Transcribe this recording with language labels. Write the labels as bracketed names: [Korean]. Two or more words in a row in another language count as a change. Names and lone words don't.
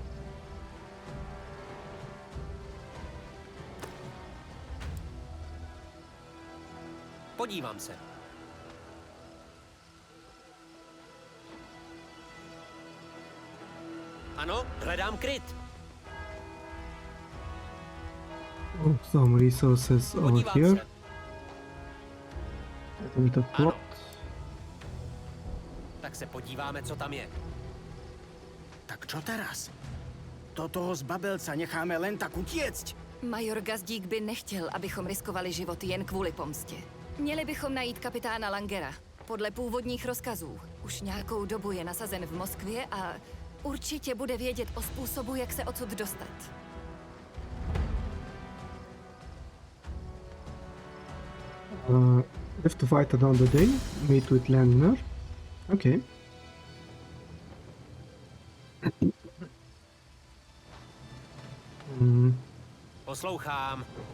[Czech] Podívám se. Ano, hledám kryt. [English] Oh, some resources over [Czech] Podívám [English] here. [Czech] se. [English] A bit of plot. [Czech] Tak se podíváme, co tam je. [Slovak] Tak čo teraz? To toho zbabelca necháme len tak utiecť? [Czech] Major Gazdík by nechtěl, abychom riskovali životy jen kvůli pomstě. Měli bychom najít kapitána Langera. Podle původních rozkazů. Už nějakou dobu je nasazen v Moskvě a určitě bude vědět o způsobu, jak se odsud dostat. [English] Have to fight another day. Meet with Langner. Okay. [Czech] Poslouchám.